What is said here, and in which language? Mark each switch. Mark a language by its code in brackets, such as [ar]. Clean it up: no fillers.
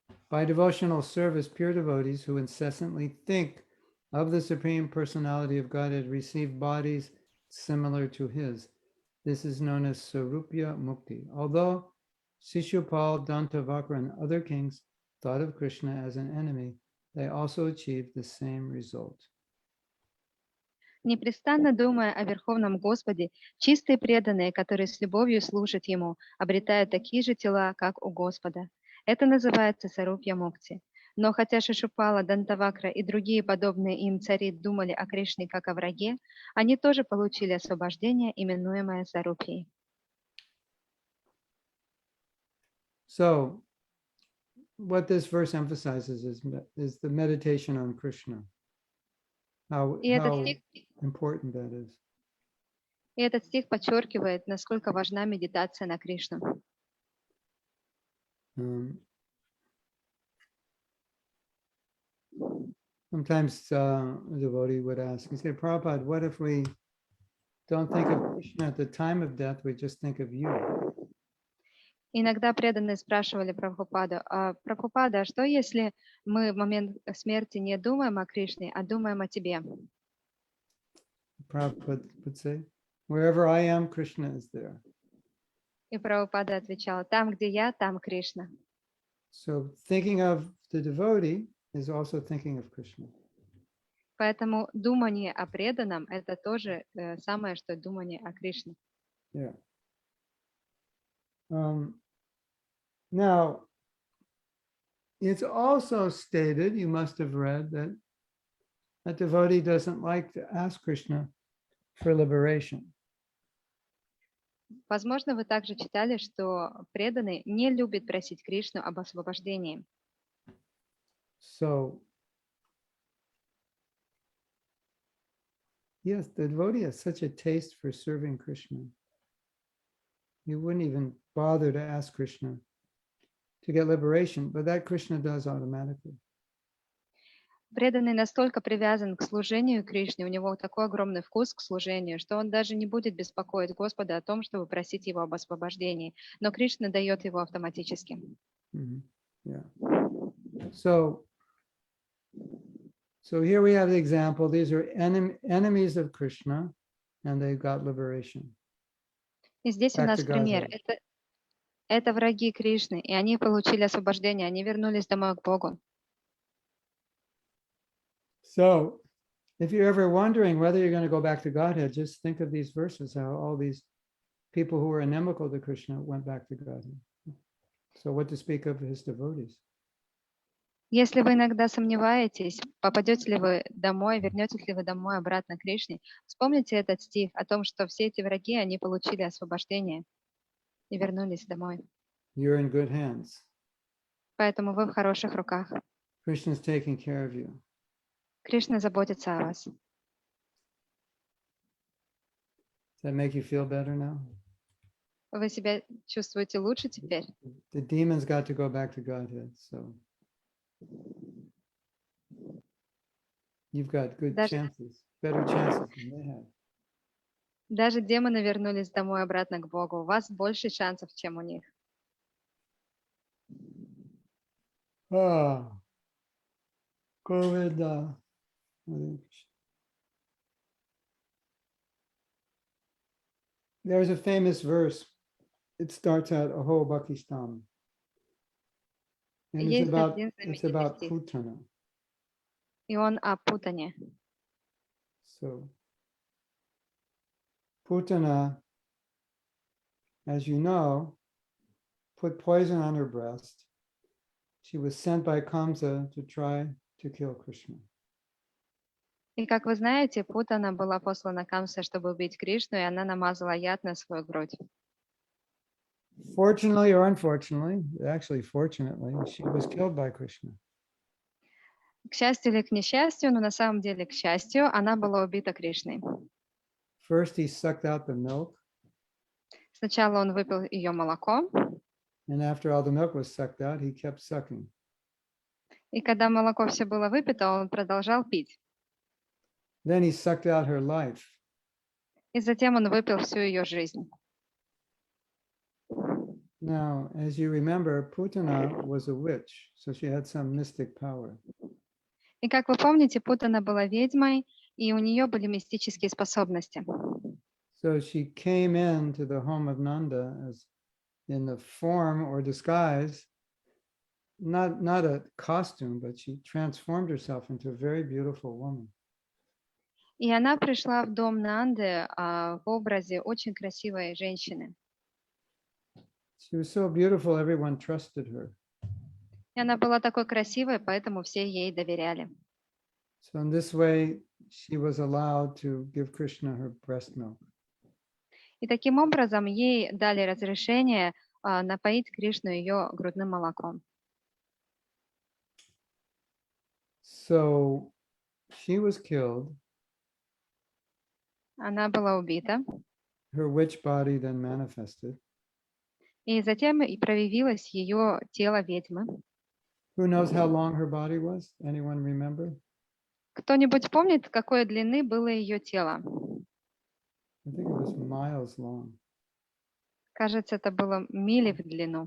[en] By devotional service, pure devotees who incessantly think of the Supreme Personality of Godhead receive bodies similar to his. This is known as Sarupya Mukti. Although Shishupal, Dantavakra, and other kings thought of Krishna as an enemy, they also achieved the same result. [ru] Непрестанно думая о Верховном Господе, чистые преданные, которые с любовью служат Ему, обретают такие же тела, как у Господа. Это называется Сарупья Мукти. Но хотя Шишупала, Дантавакра и другие подобные им цари думали о Кришне как о враге, они тоже получили освобождение, именуемое Сарупьей. [en] So, what this verse emphasizes is the meditation on Krishna. How [ru] И этот [en] important that is. [ru] стих подчеркивает, насколько важна медитация на Кришну. [en] Sometimes a devotee would ask, he said, Prabhupada, what if we don't think of Krishna at the time of death, we just think of you? [ru] Иногда преданные спрашивали Прабхупаду, Прабхупада, а что если мы в момент смерти не думаем о Кришне, а думаем о тебе? [en] Prabhupada would say, wherever I am, Krishna is there. [ru] И Прабхупада отвечала, там, где я, там Кришна. [en] So thinking of the devotee is also thinking of Krishna. [ru] Поэтому думание о преданном – это тоже самое, что думание о Кришне. [en] Yeah. Now, it's also stated, you must have read, that a devotee doesn't like to ask Krishna for liberation. [ru] Возможно, вы также читали, что преданный не любит просить Кришну об освобождении. [en] So, yes, the devotee has such a taste for serving Krishna. You wouldn't even bother to ask Krishna to get liberation, but that Krishna does automatically. [ru] Преданный настолько привязан к служению Кришне, у него такой огромный вкус к служению, что он даже не будет беспокоить Господа о том, чтобы просить его об освобождении. Но Кришна дает его автоматически. [en] Yeah. So here we have the example. These are enemies of Krishna, and they got liberation. [ru] И здесь у нас пример. Это враги Кришны, и они получили освобождение, они вернулись домой к Богу. [en] So, if you're ever wondering whether you're going to go back to Godhead, just think of these verses, how all these people who were inimical to Krishna went back to Godhead. So what to speak of his devotees? [ru] Если вы иногда сомневаетесь, попадете ли вы домой, вернетесь ли вы домой обратно к Кришне, вспомните этот стих о том, что все эти враги, они получили освобождение и вернулись домой. [en] You're in good hands. [ru] Поэтому вы в хороших руках. [en] Krishna's taking care of you. [ru] Кришна заботится о вас. [en] Does that make you feel better now? [ru] Вы себя чувствуете лучше теперь? [en] The demons got to go back to Godhead, so you've got good chances, better chances than they had. [ru] Даже демоны вернулись домой обратно к Богу. У вас больше шансов, чем у них. Говинда. [en] There's a famous verse. It starts out Aho Bakistam. And it's about Putana. [ru] И он о Путане. [en] So Putana, as you know, put poison on her breast. She was sent by Kamsa to try to kill Krishna. [ru] И как вы знаете, Путана была послана Камсе, чтобы убить Кришну, и она намазала яд на свою грудь. [en] Fortunately or unfortunately, actually fortunately, she was killed by Krishna. [ru] К счастью или к несчастью, но на самом деле, к счастью, она была убита Кришной. [en] First, he sucked out the milk, [ru] Сначала он выпил ее молоко, [en] and after all the milk was sucked out, he kept sucking. [ru] и когда молоко все было выпито, он продолжал пить. [en] Then he sucked out her life. [ru] И затем он выпил всю ее жизнь. [en] Now, as you remember, Putana was a witch, so she had some mystic power. [ru] И как вы помните, Путана была ведьмой, и у нее были мистические способности. [en] So she came into the home of Nanda as in the form or disguise, not a costume, but she transformed herself into a very beautiful woman. [ru] И она пришла в дом Нанды в образе очень красивой женщины. [en] She was so beautiful, everyone trusted her. [ru] И она была такой красивой, поэтому все ей доверяли. [en] So in this way, she was allowed to give Krishna her breast milk. [ru] И таким образом ей дали разрешение напоить Кришну ее грудным молоком. [en] So she was killed. [ru] Она была убита. [en] Her witch body then manifested. [ru] И затем и проявилось ее тело ведьмы. [en] Who knows how long her body was? Anyone remember? [ru] Кто-нибудь помнит, какой длины было ее тело? [en] I think it was miles long. [ru] Кажется, это было мили в длину.